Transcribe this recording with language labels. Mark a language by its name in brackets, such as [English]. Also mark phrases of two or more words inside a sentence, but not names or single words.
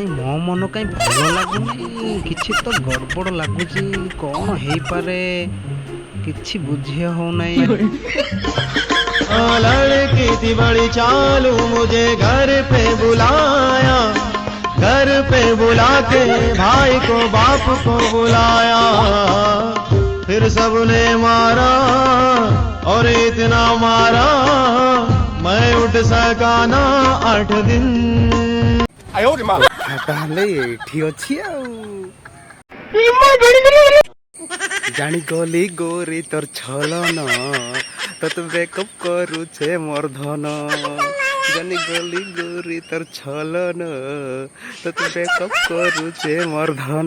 [Odia] ମୋ ମନ କାଇଁ ଭଲ ଲାଗୁନି, କିଛି ତ ଗଡ଼ବଡ଼ ଲାଗୁଛି। କ'ଣ ହେଇପାରେ କିଛି ବୁଝି ହଉନାହିଁ। [Hindi] लड़की थी बड़ी चालू, मुझे घर पे बुलाया, घर पे बुला के भाई को बाप को बुलाया, फिर सबने मारा और इतना मारा मैं उठ सका ना 8 दिन। [Odia] ତାହେଲେ ଏଇଠି ଅଛି ଆଉ। ଜାଣିଗଲି ଗୋରି ତୋର ଛଲନ, ତତେ ବ୍ରେକଅପ୍ କରୁଛେ ମୋର ଧନ। ଜାଣିଗଲି ଗୋରି ତୋର ଛଲନ, ତତେ ବ୍ରେକଅପ୍ କରୁଛେ ମୋର ଧନ।